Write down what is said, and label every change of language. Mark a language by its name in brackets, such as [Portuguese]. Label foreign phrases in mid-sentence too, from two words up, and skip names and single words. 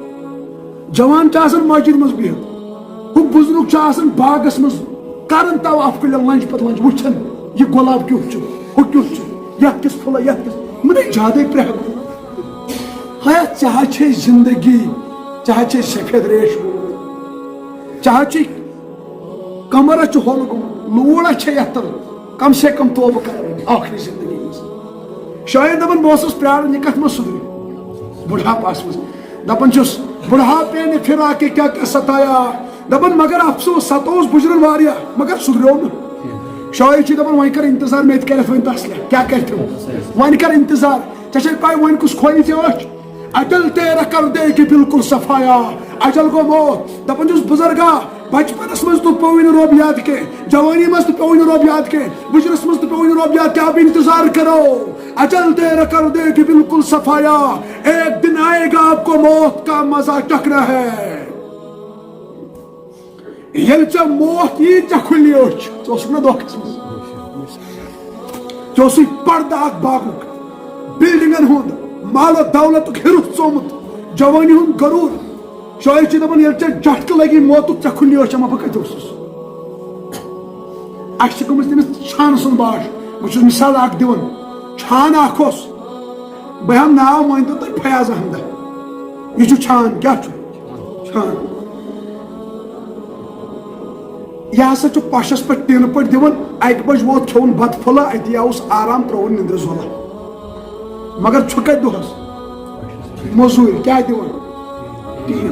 [Kashmiri] جوان چھِ آسان مسجد منٛز بِہِتھ ہُہ بُزرگ چھُ آسان باغس منٛز کران تواف کُلٮ۪ن لنٛجہِ پتہٕ لنٛجہِ وٕچھان یہِ گۄلاب کیُتھ چھُ ہُہ کیُتھ چھُ یتھ کِس پھُلے یتھ کِس مےٚ زیادے پرٛٮ۪کھ ہیا ژےٚ حظ چھے زندگی ژےٚ حظ چھے سفید ریش گوٚمُت ژےٚ حظ چھُے کمر حظ چھُ ہول گوٚمُت لوٗر حظ چھے یتھ تل کم سے کم توبہٕ کرٕنۍ ٲخری زندگی منٛز. شاید دپان بہٕ اوسُس پیاران یہِ کتھ منٛز سُدرِ بُڑھاپس منٛز. دپان چھُس [Urdu] بُڑھاپے نے پھر آ کے کیا کیا ستایا. [Kashmiri] دپان مگر افسوس ستووُس بُجرن واریاہ مگر سُدریو نہٕ. شاید چھِ دپان وۄنۍ کر انتظار مےٚ تہِ کرٮ۪تھ وۄنۍ تسلیہ کیٛاہ کرتھِو وۄنۍ کر انتظار ژےٚ چھے پاے وۄنۍ کُس کھولہِ ژےٚ أچھ. [Urdu] اجل تیرا کر دے کہ بالکل صفایا [Kashmiri] اجل گوٚو موت. دپان چھُس بُزرگا بچپنس منٛز تہِ پیوٚوُے نہٕ رۄب یاد کینٛہہ جوانی منٛز تہِ پیوٚوُے نہٕ رۄب یاد کینٛہہ بُجرس منٛز تہِ پیوٚوُے نہٕ رۄب یاد کینٛہہ [Urdu] اب انتظار کرو اجل تیرا کر دے کہ بالکل صفایا ایک دن آئے گا آپ کو موت کا مزہ چکھنا ہے. [Kashmiri] ییٚلہِ ژےٚ موت یی ژےٚ کھُلی أچھ ژٕ اوسُکھ نا دھوکس منٛز ژےٚ اوسُے پردٕ اکھ باغُک بلڈنگن ہُنٛد مالو دولتُک ہِرُس ژومُت جوانی ہُنٛد غروٗر. شاید چھِ دپان ییٚلہِ ژےٚ جٹکہٕ لگی موتُک ژےٚ کھُلی أچھ اما بہٕ کتہِ اوسُس. اسہِ چھِ گٔمٕژ تٔمِس چھانہٕ سُنٛد باش. بہٕ چھُس مثال اکھ دِوان چھان اکھ اوس بہٕ ہٮ۪مہٕ ناو مٲنۍتو تُہۍ فیاض احمدہ یہِ چھُ چھان کیٛاہ چھُ چھان یہِ ہسا چھُ پشس پٮ۪ٹھ ٹیٖنہٕ پٲٹھۍ دِوان اکہِ بجہِ ووت کھیوٚن بتہٕ پھوٚلہ اتی آوُس آرام ترٛووُن نِندرِ زولہ مگر چھُ کتہِ دۄہس موٚزوٗرۍ کیٛاہ دِوان ٹیٖن.